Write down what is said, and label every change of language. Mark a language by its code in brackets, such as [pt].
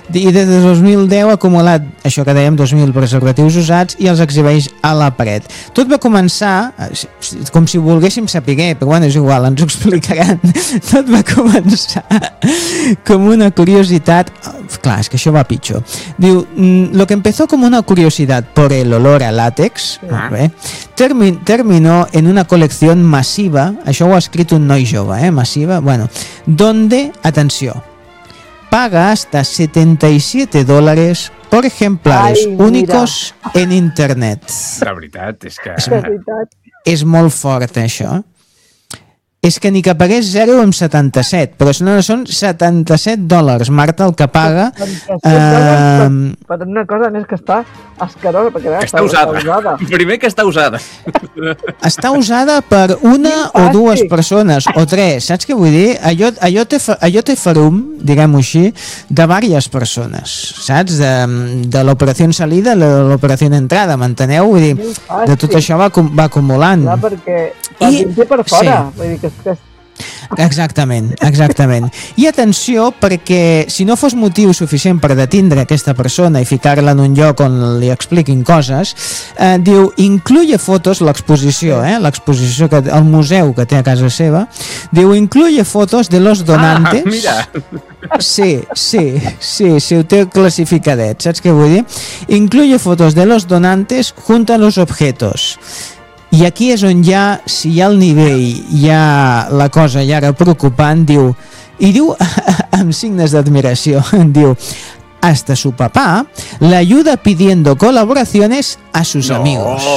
[ca] i des de 2010 ha acumulat, això que dèiem, 2.000 preservatius usats i els exhibeix a la paret. Tot va començar, com si volguéssim saber, però bueno, és igual, ens ho explicaran. Tot va començar com una curiositat, clar, és que això va pitjor. [es] Diu, lo que empezó como una curiosidad por el olor a látex, terminó en una colección masiva, [ca] això ho ha escrit un noi jove, [es] masiva, bueno, donde, atenció, paga hasta $77 por ejemplares únicos en internet. [ca] La veritat és que... És molt fort, això. És que ni que pagués 0,77, però no, són $77, Marta, el que paga. Per una cosa més que està asquerosa. Perquè, que està usada. Primer que està usada. Està usada per una o dues persones, o tres, saps què vull dir? Allò té farum, diguem-ho així, de diverses persones, saps? De l'operació en salida a l'operació en entrada, m'enteneu? Vull dir, de tot això va acumulant. Clar, perquè... I, per fora, sí. Vull dir que... Exactament. I atenció, perquè si no fos motiu suficient per detindre aquesta persona i ficar-la en un lloc on li expliquin coses, diu, [es] incluye fotos, [ca] l'exposició, l'exposició, que el museu que té a casa seva, diu, [es] incluye fotos de los donantes. [ca] Ah, mira. Sí, ho té classificadet, saps què vull dir? [es] Incluye fotos de los donantes junto a los objetos. [ca] I aquí és on ja, si hi ha el nivell, hi ha la cosa ja ara preocupant, diu, i diu amb signes d'admiració, diu, [es] hasta su papá [ca] l'ajuda [es] pidiendo colaboraciones a sus amigos.